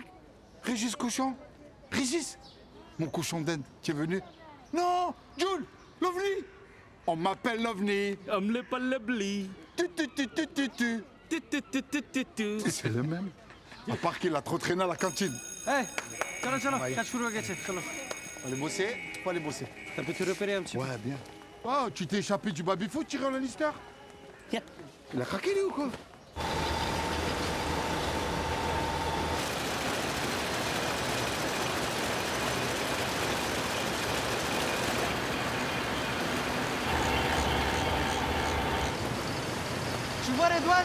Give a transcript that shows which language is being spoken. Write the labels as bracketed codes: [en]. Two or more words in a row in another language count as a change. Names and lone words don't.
[fr] Régis Cochon. Régis. Mon cochon d'Inde. Tu es venu? Non. Jules. L'OVNI. On m'appelle l'OVNI. C'est le même. À part qu'il a trop traîné à la cantine. [bn] এই চলো চলো কাজ শুরু হয়ে গেছে চলো [fr] Faut aller bosser. Faut aller bosser. T'as pu te repérer un petit peu? Ouais, bien. Oh, tu t'es échappé du baby-foot, Tyrion Lannister? Il a craqué, lui, ou quoi? Tu vois Redouane?